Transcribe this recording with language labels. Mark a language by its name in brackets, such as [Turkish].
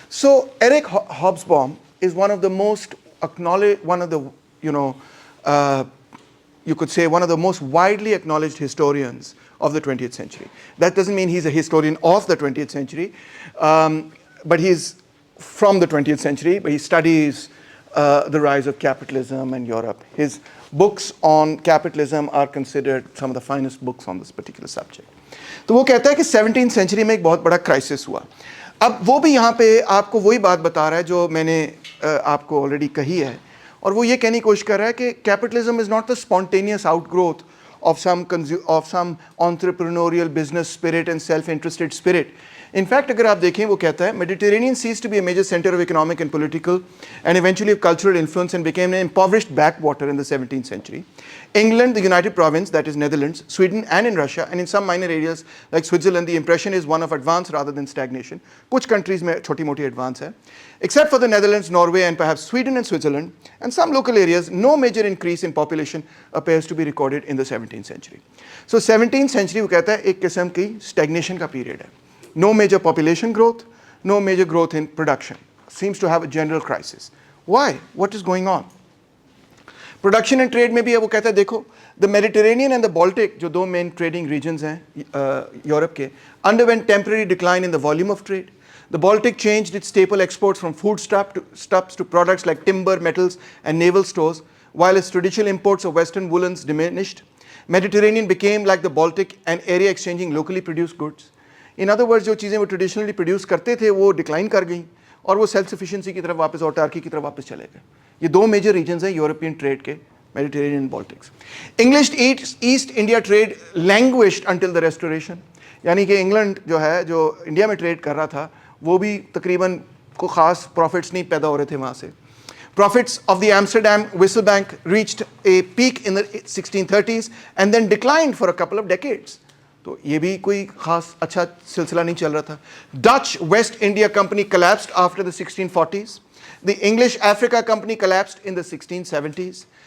[English] So Eric Hobsbawm is one of the most acknowledged, one of the, uh, you could say one of the most widely acknowledged historians of the 20th century. That doesn't mean he's a historian of the 20th century, but he's from the 20th century, but he studies the rise of capitalism in Europe. His books on capitalism are considered some of the finest books on this particular subject. [Hindi] तो वो कहता है कि 17th century में एक बहुत बड़ा crisis हुआ. अब वो भी यहाँ पे आपको वही बात बता रहा है जो मैंने आपको ऑलरेडी कही है, और वो ये कहने की कोशिश कर रहा है कि [English] Capitalism is not the spontaneous outgrowth of some entrepreneurial business spirit and self-interested spirit. In fact, [Hindi] अगर आप देखें वो कहता है [English] Mediterranean ceased to be a major center of economic and political and eventually of cultural influence and became an impoverished backwater in the 17th century. England, the United Province, that is Netherlands, Sweden and in Russia and in some minor areas like Switzerland, the impression is one of advance rather than stagnation. [Hindi] कुछ countries में छोटी मोटी advance है. [English] Except for the Netherlands, Norway and perhaps Sweden and Switzerland and some local areas, no major increase in population appears to be recorded in the 17th century. [Hindi] So 17th century वो कहता है एक किस्म की stagnation का period है. [English] No major population growth, no major growth in production. Seems to have a general crisis. Why? What is going on? Production and trade [Hindi] में भी वो कहता है देखो, [English] the Mediterranean and the Baltic, [Hindi] जो दो main trading regions हैं Europe के, [English] underwent temporary decline in the volume of trade. The Baltic changed its staple exports from foodstuffs to products like timber, metals and naval stores, while its traditional imports of Western woolens diminished. Mediterranean became like the Baltic, an area exchanging locally produced goods. In other words, [Hindi] जो चीज़ें वो traditionally produce करते थे वो decline कर गई और वो self sufficiency की तरफ वापस autarky की तरफ वापस चले गए. ये दो major regions हैं European trade के, Mediterranean and Baltics. [English] English East India trade languished until the Restoration. [Hindi] यानी कि इंग्लैंड जो है जो इंडिया में ट्रेड कर रहा था वो भी तकरीबन को खास प्रॉफिट्स नहीं पैदा हो रहे थे वहाँ से. [English] Profits of the Amsterdam Whistle Bank reached a peak in the 1630s and then declined for a couple of decades. [Hindi] तो ये भी कोई खास अच्छा सिलसिला नहीं चल रहा था. [English] Dutch West India Company collapsed after the 1640s. The English Africa Company collapsed in the 1670s.